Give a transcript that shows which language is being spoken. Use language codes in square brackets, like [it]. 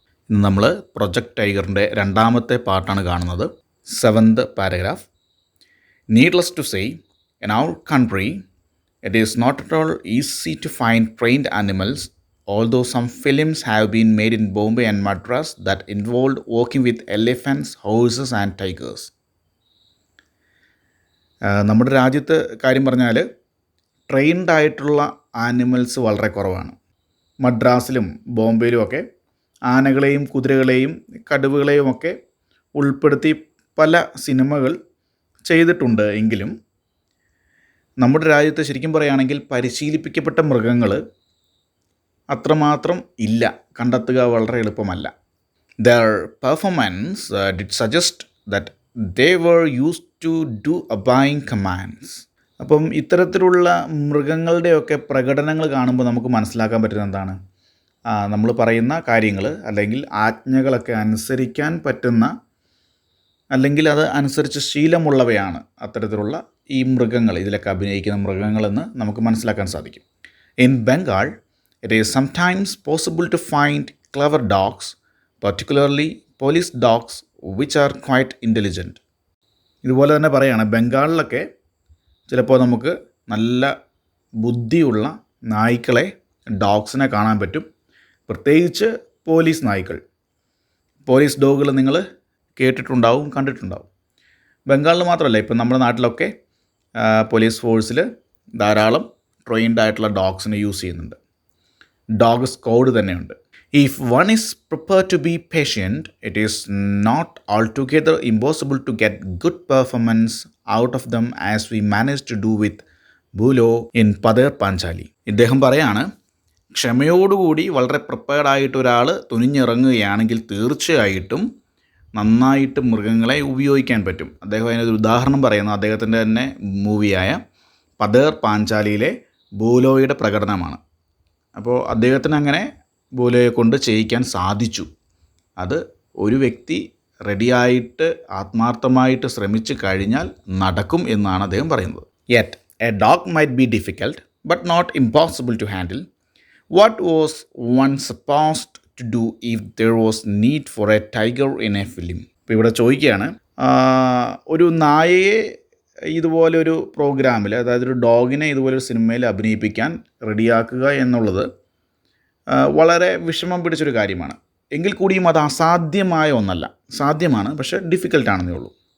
[ml] ഇന്ന് നമ്മൾ പ്രൊജക്ട് ടൈഗറിൻ്റെ രണ്ടാമത്തെ പാർട്ടാണ് കാണുന്നത്. 7th paragraph. [en] Needless to say, in our country it is not at all easy to find trained animals, although some films have been made in Bombay and Madras that involved working with elephants, horses and tigers. [ml] നമ്മുടെ രാജ്യത്ത് കാര്യം പറഞ്ഞാൽ trained ആയിട്ടുള്ള animals വളരെ കുറവാണ്. മദ്രാസിലും ബോംബെയിലും ഒക്കെ ആനകളെയും കുതിരകളെയും കടുവകളെയും ഒക്കെ ഉൾപ്പെടുത്തി പല സിനിമകൾ ചെയ്തിട്ടുണ്ട്. എങ്കിലും നമ്മുടെ രാജ്യത്ത് ശരിക്കും പറയുകയാണെങ്കിൽ പരിശീലിപ്പിക്കപ്പെട്ട മൃഗങ്ങൾ അത്രമാത്രം ഇല്ല, കണ്ടെത്തുക വളരെ എളുപ്പമല്ല. [en] Their performance did suggest that they were used to do obeying commands. [ml] അപ്പം ഇത്തരത്തിലുള്ള മൃഗങ്ങളുടെയൊക്കെ പ്രകടനങ്ങൾ കാണുമ്പോൾ നമുക്ക് മനസ്സിലാക്കാൻ പറ്റുന്നത് എന്താണ്? നമ്മൾ പറയുന്ന കാര്യങ്ങൾ അല്ലെങ്കിൽ ആജ്ഞകളൊക്കെ അനുസരിക്കാൻ പറ്റുന്ന, അല്ലെങ്കിൽ അത് അനുസരിച്ച് ശീലമുള്ളവയാണ് അത്തരത്തിലുള്ള ഈ മൃഗങ്ങൾ, ഇതിലൊക്കെ അഭിനയിക്കുന്ന മൃഗങ്ങളെന്ന് നമുക്ക് മനസ്സിലാക്കാൻ സാധിക്കും. [en] In Bengal it is sometimes possible to find clever dogs, particularly police dogs, which are quite intelligent. [ml] ഇതുപോലെ തന്നെ പറയുകയാണ്, ബംഗാളിലൊക്കെ ചിലപ്പോൾ നമുക്ക് നല്ല ബുദ്ധിയുള്ള നായ്ക്കളെ, ഡോഗ്സിനെ കാണാൻ പറ്റും. പ്രത്യേകിച്ച് പോലീസ് നായ്ക്കൾ, പോലീസ് ഡോഗുകൾ നിങ്ങൾ കേട്ടിട്ടുണ്ടാവും, കണ്ടിട്ടുണ്ടാവും. ബംഗാളിൽ മാത്രമല്ല, ഇപ്പം നമ്മുടെ നാട്ടിലൊക്കെ പോലീസ് ഫോഴ്സിൽ ധാരാളം ട്രെയിൻഡ് ആയിട്ടുള്ള ഡോഗ്സിനെ യൂസ് ചെയ്യുന്നുണ്ട്. ഡോഗ് സ്ക്വാഡ് തന്നെയുണ്ട്. [en] If one is prepared to be patient, it is not altogether impossible to get good performance out of them, as we managed to do with Bulo in Padar Panchali. [ml] ഇദ്ദേഹം പറയാണ്, ക്ഷമയോടുകൂടി വളരെ prepared ആയിട്ട് ഒരാൾ തുനിഞ്ഞിറങ്ങുകയാണെങ്കിൽ തീർച്ചയായിട്ടും നന്നായിട്ട് മൃഗങ്ങളെ ഉപയോഗിക്കാൻ പറ്റും. അദ്ദേഹം അതിനൊരു ഉദാഹരണം പറയുന്നത് അദ്ദേഹത്തിൻ്റെ തന്നെ മൂവിയായ പതേർ പാഞ്ചാലിയിലെ ബൂലോയുടെ പ്രകടനമാണ്. അപ്പോൾ അദ്ദേഹത്തിന് അങ്ങനെ ബോലയെ കൊണ്ട് ചെയ്യിക്കാൻ സാധിച്ചു. അത് ഒരു വ്യക്തി റെഡിയായിട്ട് ആത്മാർത്ഥമായിട്ട് ശ്രമിച്ചു കഴിഞ്ഞാൽ നടക്കും എന്നാണ് അദ്ദേഹം പറയുന്നത്. [en] Yet a dog might be difficult but not impossible to handle. What was one supposed to do if there was need for a tiger in a film? [ml] ഇപ്പോൾ ഇവിടെ ചോദിക്കുകയാണ്, ഒരു നായയെ ഇതുപോലൊരു പ്രോഗ്രാമിൽ, അതായത് ഒരു ഡോഗിനെ ഇതുപോലൊരു സിനിമയിൽ അഭിനയിപ്പിക്കാൻ റെഡിയാക്കുക എന്നുള്ളത് വളരെ വിഷമം പിടിച്ചൊരു കാര്യമാണ്. എങ്കിൽ കൂടിയും അത് അസാധ്യമായ ഒന്നല്ല. സാധ്യമാണ്, പക്ഷേ ഡിഫിക്കൽട്ടാണെന്നേ ഉള്ളൂ.